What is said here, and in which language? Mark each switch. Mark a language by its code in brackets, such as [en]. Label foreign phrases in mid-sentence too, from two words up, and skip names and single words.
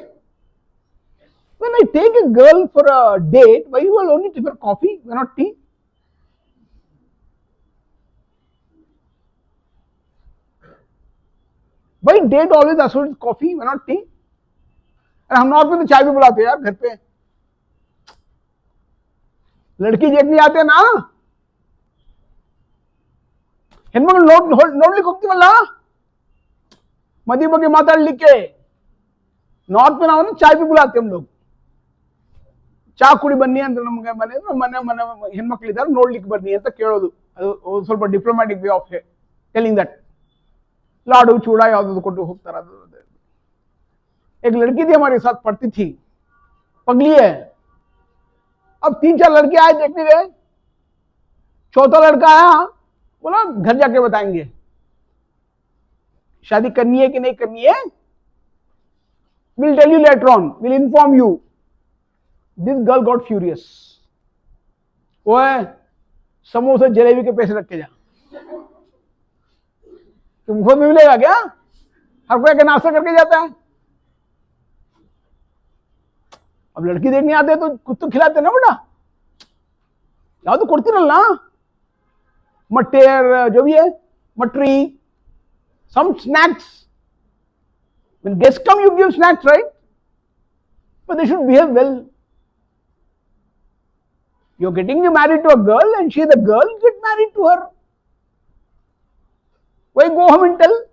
[en] When I take a girl for a date, why you will only prefer coffee, why not tea? Why date always associates coffee, why not tea? [hi] And हम नॉर्थ में तो चाय भी बुलाते हैं यार घर पे. लड़की देखने आते ना, [kn] ಹೆಣ್ಮಗಳು ನೋಡ್ಲಿಕ್ಕೆ ಹೋಗ್ತೀವಲ್ಲ, ಮದುವೆ ಬಗ್ಗೆ ಮಾತಾಡ್ಲಿಕ್ಕೆ ನಾರ್ತ್ में ನಾವು [hi] चाय भी बुलाते हम लोग. [kn] ಚಾ ಕುಡಿ ಬನ್ನಿ ಅಂತ ನಮಗೆ ಮನೆ ಹೆಣ್ಮಕ್ಳಿದ್ದಾರೆ ನೋಡ್ಲಿಕ್ಕೆ ಬನ್ನಿ ಅಂತ ಕೇಳೋದು. ಅದು ಸ್ವಲ್ಪ [en] diplomatic way of telling that. [hi] लाडू चूड़ा यादव को होता. एक लड़की थी हमारे साथ पढ़ती थी, पगली है. अब 3-4 लड़के आए देखने गए, चौथा लड़का आया, बोला घर जाके बताएंगे शादी करनी है कि नहीं करनी है. [en] will tell you later on, will inform you. this girl got furious. [hi] वो है समोसे जलेबी के पैसे रख के जा, तुमको भी मिलेगा क्या? हर कोई नाश्ता करके जाता है. अब लड़की देखने आते हैं तो कुछ तो खिलाते ना बेटा, या तो कुर्ती ना मटर जो भी है, मटरी, [en] some snacks. When guests come, you give snacks, right? But they should behave well. You're getting married to a girl, and she, the girl, get married to her. Why go home and tell?